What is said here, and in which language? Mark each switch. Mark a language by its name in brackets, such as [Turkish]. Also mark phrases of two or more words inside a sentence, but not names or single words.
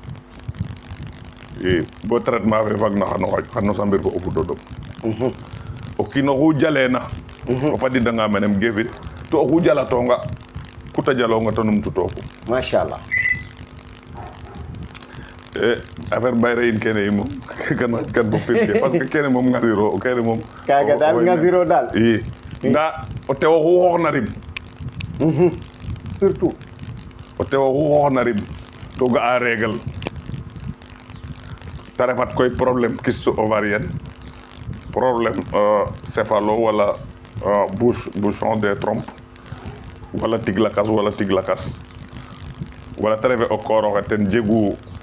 [Serer] i bo traitement fe fagna xano sambir fo o fudo ɗom o kiino xu jalena o fadidanga menem gefit to oxu jalatonga kuta jalonga to numtutoku machallah affaire bayre in kene yi moom kan bo pirke parce que kene moom ngasiro kene moom kaga daal ngasiro daal i nda o tewo xu xooxna rim surtout o tewo xu xooxna rim to ga'a règle ta refat koy [French] problème kyste ovarienne problème céphalo [Serer] wala [French] bouchon des trompes [Serer] wala tig lakas wala te refe o kooroxe ten jegu